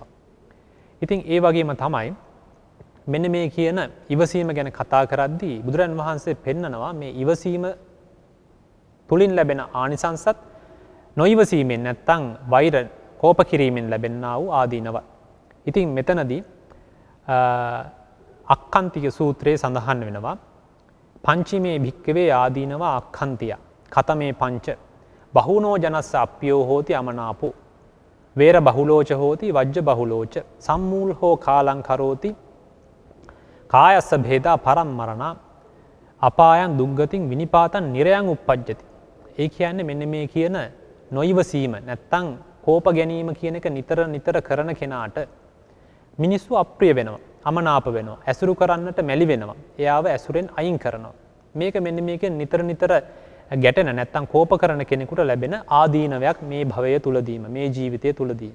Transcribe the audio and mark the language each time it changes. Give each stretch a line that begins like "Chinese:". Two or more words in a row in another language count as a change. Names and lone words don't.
Sinhala: ඉතින් ඒ වගේම තමයි මෙන්න මේ කියන ඉවසීම ගැන කතා කරද්දී බුදුරන් වහන්සේ පෙන්නනවා මේ ඉවසීම තුලින් ලැබෙන ආනිසංසත් නොඉවසීමෙන් නැත්තම් වෛර කෝප කිරීමෙන් ලැබෙනා වූ ආදීනව. ඉතින් මෙතනදී අක්ඛන්තික සූත්‍රයේ සඳහන් වෙනවා
Pali: පංචමේ භික්කවේ ආදීනව අක්ඛන්තිය කතමේ පංච බහුනෝ ජනස්ස අප්පියෝ හෝති අමනාපෝ වේර බහුලෝච හෝති වජ්ජ බහුලෝච සම්මූල් හෝ කාලං කරෝති කායස්ස භේදා පරම්මරණ අපායන් දුක්ගතින් විනිපාතන් නිරයන් උප්පජ්ජති.
Sinhala: ඒ කියන්නේ මෙන්න මේ කියන නොයිවසීම නැත්තම් කෝප ගැනීම කියන එක නිතර නිතර කරන කෙනාට මිනිස්සු අප්‍රිය වෙනවා, අමනාප වෙනවා, ඇසුරු කරන්නට මැලි වෙනවා. එයාව ඇසුරෙන් අයින් කරනවා. මේක මෙන්න මේකෙන් නිතර නිතර ගැටෙන නැත්තම් කෝප කරන කෙනෙකුට ලැබෙන ආදීනවයක් මේ භවය තුලදීම, මේ ජීවිතය තුලදීම.